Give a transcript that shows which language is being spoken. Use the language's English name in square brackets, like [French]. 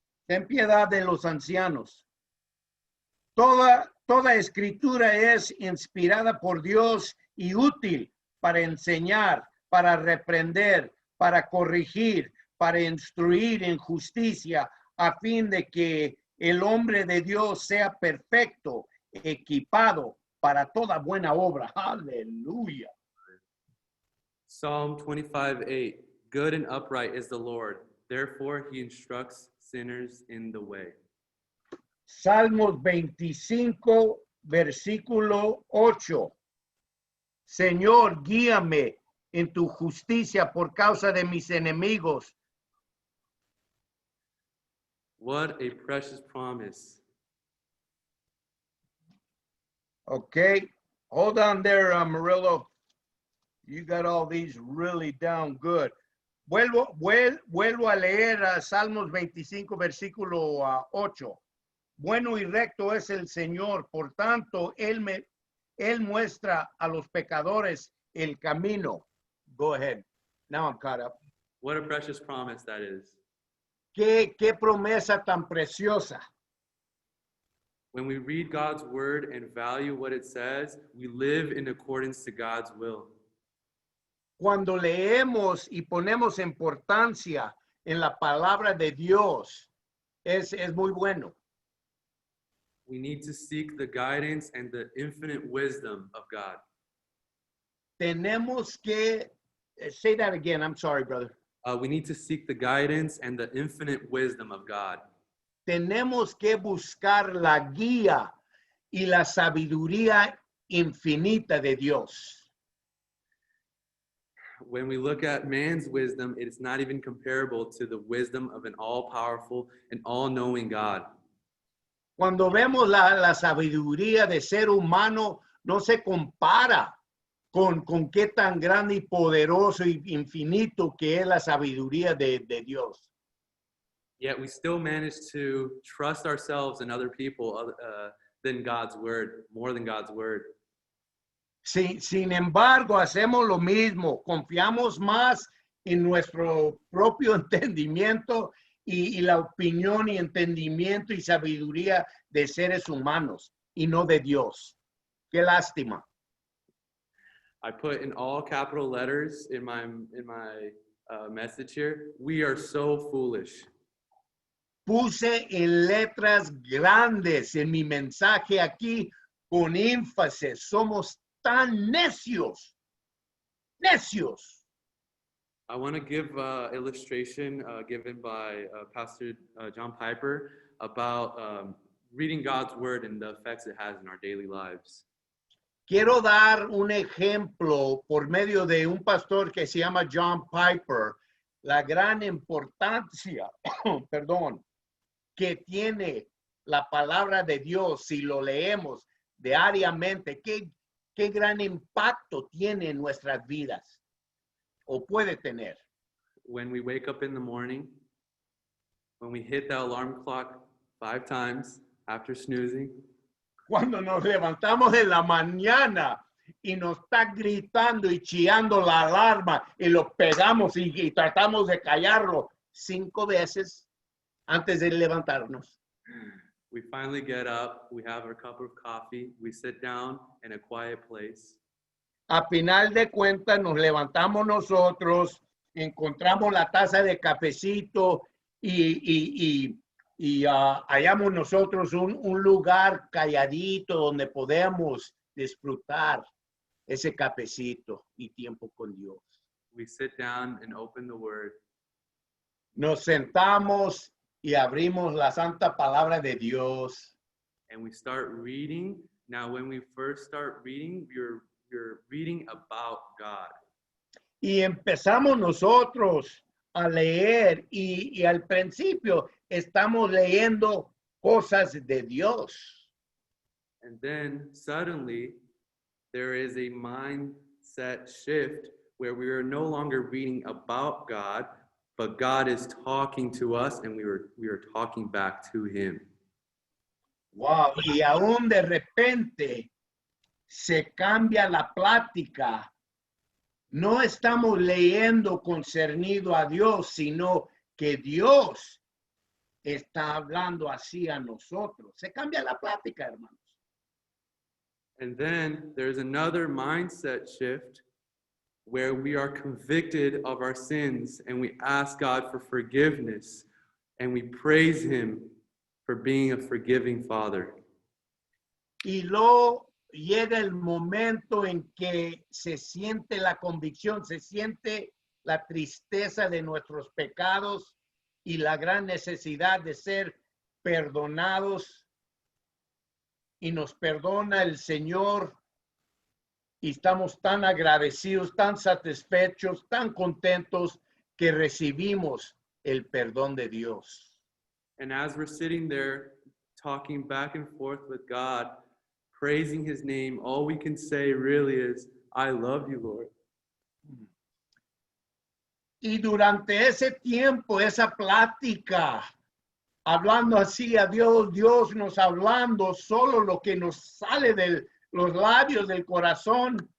[Spanish] Ten piedad de los ancianos. Toda escritura es inspirada por Dios y útil para enseñar, para reprender, para corregir, para instruir en justicia, a fin de que el hombre de Dios sea perfecto, equipado para toda buena obra. Aleluya. [English] Psalm 25:8. Good and upright is the Lord. Therefore he instructs sinners in the way. [Spanish] Salmos 25, versículo 8. Señor, guíame en tu justicia por causa de mis enemigos. [English] What a precious promise. Okay, hold on there, Murillo. You got all these really down good. [Spanish] Vuelvo a leer a Salmos 25, versículo 8. Bueno y recto es el Señor, por tanto, Él muestra a los pecadores el camino. [English] Go ahead. Now I'm caught up. What a precious promise that is. [Spanish] Qué promesa tan preciosa. [English] When we read God's word and value what it says, we live in accordance to God's will. [Spanish] Cuando leemos y ponemos importancia en la palabra de Dios, es muy bueno. [English] We need to seek the guidance and the infinite wisdom of God. [Spanish] Tenemos que, [English] say that again, I'm sorry, brother. We need to seek the guidance and the infinite wisdom of God. [Spanish] Tenemos que buscar la guía y la sabiduría infinita de Dios. [English] When we look at man's wisdom, it is not even comparable to the wisdom of an all-powerful and all-knowing God. [Spanish] Cuando vemos la sabiduría de ser humano, no se compara con qué tan grande y poderoso y infinito que es la sabiduría de Dios. [English] Yet we still manage to trust ourselves and other people than God's word, more than God's word. [Spanish] Sin embargo, hacemos lo mismo, confiamos más en nuestro propio entendimiento y la opinión y entendimiento y sabiduría de seres humanos y no de Dios. Qué lástima. [English] I put in all capital letters in my message here, we are so foolish. [Spanish] Puse en letras grandes en mi mensaje aquí con énfasis, somos tan necios, necios. [English] I want to give illustration given by Pastor John Piper about reading God's word and the effects it has in our daily lives. [Spanish] Quiero dar un ejemplo por medio de un pastor que se llama John Piper, la gran importancia, perdón, que tiene la palabra de Dios si lo leemos diariamente. Qué gran impacto tiene en nuestras vidas o puede tener. [English] When we wake up in the morning, when we hit that alarm clock 5 times after snoozing, [Spanish] Cuando nos levantamos en la mañana y nos está gritando y chillando la alarma y lo pegamos y tratamos de callarlo 5 veces antes de levantarnos. [English] we finally get up, we have our cup of coffee, we sit down in a quiet place. [Spanish] A final de cuentas nos levantamos nosotros, encontramos la taza de cafecito y hallamos nosotros un lugar calladito donde podemos disfrutar ese cafecito y tiempo con Dios. [English] We sit down and open the word. [Spanish] Nos sentamos y abrimos la santa palabra de Dios. [English] And we start reading. Now, when we first start reading, you're reading about God. [Spanish] Y empezamos nosotros a leer y al principio estamos leyendo cosas de Dios. [English] And then suddenly there is a mindset shift where we are no longer reading about God, but God is talking to us and we are talking back to him. [Spanish] Wow, y aún de repente se cambia la plática. No estamos leyendo concernido a Dios, sino que Dios está hablando así a nosotros. Se cambia la plática, hermanos. [English] And then there's another mindset shift where we are convicted of our sins and we ask God for forgiveness and we praise him for being a forgiving Father. [Spanish] Y luego llega el momento en que se siente la convicción, se siente la tristeza de nuestros pecados y la gran necesidad de ser perdonados. Y nos perdona el Señor. Y estamos tan agradecidos, tan satisfechos, tan contentos que recibimos el perdón de Dios. [English] And as we're sitting there talking back and forth with God, praising his name, all we can say really is, I love you, Lord. [Spanish] Y durante ese tiempo, esa plática, hablando así a Dios, Dios nos hablando solo lo que nos sale de los labios del corazón,